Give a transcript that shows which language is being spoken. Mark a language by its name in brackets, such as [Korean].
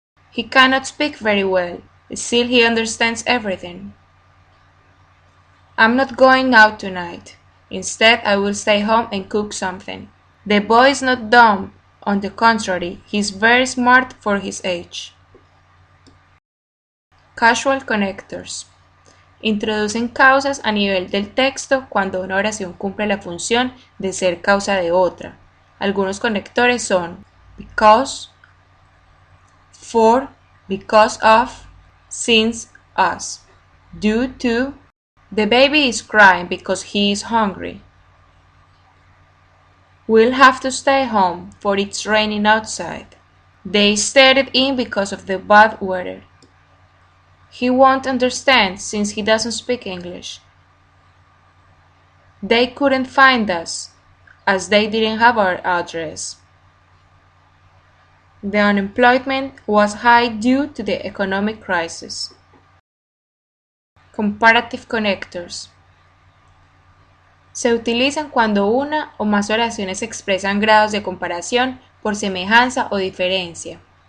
[English] He cannot speak very well, still he understands everything. I'm not going out tonight. Instead, I will stay home and cook something. The boy is not dumb, on the contrary, he is very smart for his age. Casual connectors. [Spanish] Introducen causas a nivel del texto cuando una oración cumple la función de ser causa de otra. Algunos conectores son [English] because, for, because of, since, as, due to. The baby is crying because he is hungry. We'll have to stay home, for it's raining outside. They stayed in because of the bad weather. He won't understand since he doesn't speak English. They couldn't find us, as they didn't have our address. The unemployment was high due to the economic crisis. Comparative connectors. [Spanish] Se utilizan cuando una o más oraciones expresan grados de comparación por semejanza o diferencia.